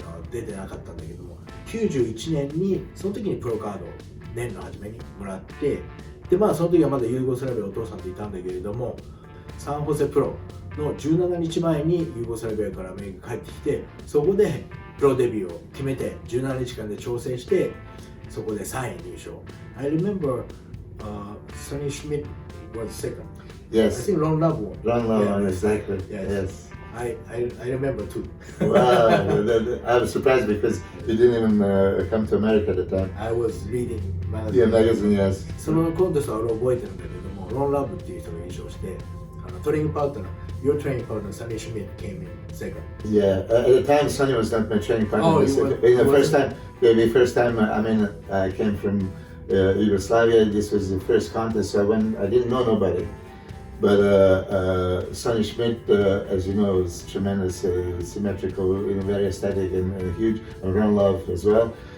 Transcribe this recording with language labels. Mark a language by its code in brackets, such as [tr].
[ja] 出てなかったんだけども、91年にその時にプロカードを年の初めにもらって、でその時はまだユーゴスラビアお父さんといたんだけれども、サンホセプロの17日前にユーゴスラビアからアメリカに帰ってきて、そこでプロデビューを決めて17日間で調整して、そこで3位入賞。 [en] I remember Sonny Schmidt was second. Yes. I think Ron Love won. Ron Love, exactly. Yes. I remember too. Wow, I was surprised because you didn't even come to America at the time. I was reading Yeah, magazine, yes. [ja] そのコンテストは俺覚えてるんだけども、ロン・ラブっていう人が優勝して、トレーニングパートナー、 [en] Your training partner, Sonny Schmidt, came in second. Yeah, at the time, Sonny was not my training partner. Oh, the first time, I mean, I came from Yugoslavia. This was the first contest, so I didn't know nobody. But Sonny Schmidt, as you know, is tremendous, symmetrical, very aesthetic and huge, and Ron Love as well.